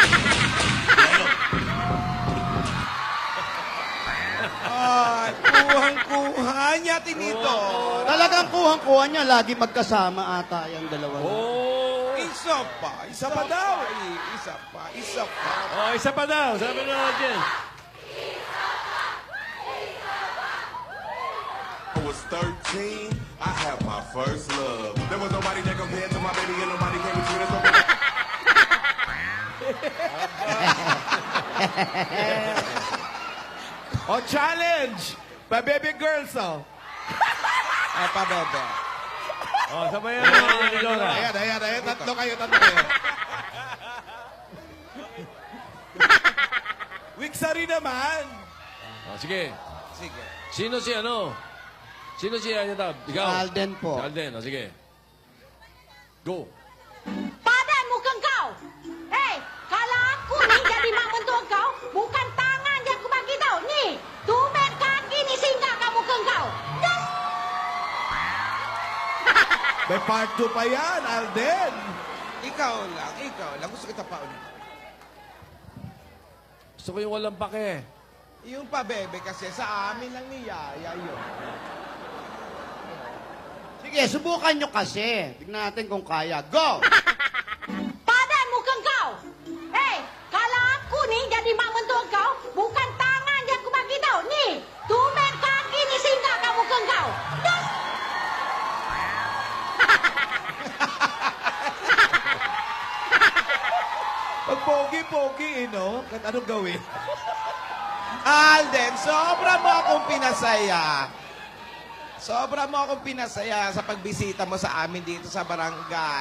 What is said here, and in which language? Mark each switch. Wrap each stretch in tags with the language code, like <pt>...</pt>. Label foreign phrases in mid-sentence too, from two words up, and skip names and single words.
<tl>Ay, kuhang-kuha niya, Tinito. Talagang kuhang-kuha niya. Lagi magkasama ata yung dalawa. Oh! Isa pa. Isa pa daw. Isa pa. Isa pa. Oh, isa pa daw. Sabi na natin.</tl> <en>I was 13, I had my first love. There was nobody that compared to my baby, and nobody came between us. Oh, challenge!</en> <tl>Pa baby girls, oh. Ay, pabebe. Oh, sabayan mo ni Dora. Ayan. Tatlo kayo. Wixari naman. Oh, sige. Sige. Sino si ano? Sino si Yaya Dab? Ikaw? Si Alden po. Si Alden, oh, sige. Go.</tl> <ms>Padan muka kau. Hei, kalau aku ni jadi mak mentua kau, bukan tangan yang aku bagi tau. Ni, tumit kaki ni singgah kamu ke kau. Das.</ms> <tl>May part 2 pa yan, Alden. Ikaw lang. Gusto kita pa ulit. Gusto ko yung walang pake. Yung pabebe kasi sa amin lang ni Yaya yun. Sige, subukan nyo kasi. Tignan natin kung kaya. Go!</tl> <ms>Padan muka kau. Hei, kalau aku ni jadi mak mentua kau, bukan tangan yang aku bagi tau. Ni, tumit kaki ni singgah kamu ke kau. Das.</ms> <tl>pogi-pogi, no? Kahit anong gawin. Alden, sobra mo akong pinasaya. Sobra mo akong pinasaya sa pagbisita mo sa amin dito sa barangay.</tl>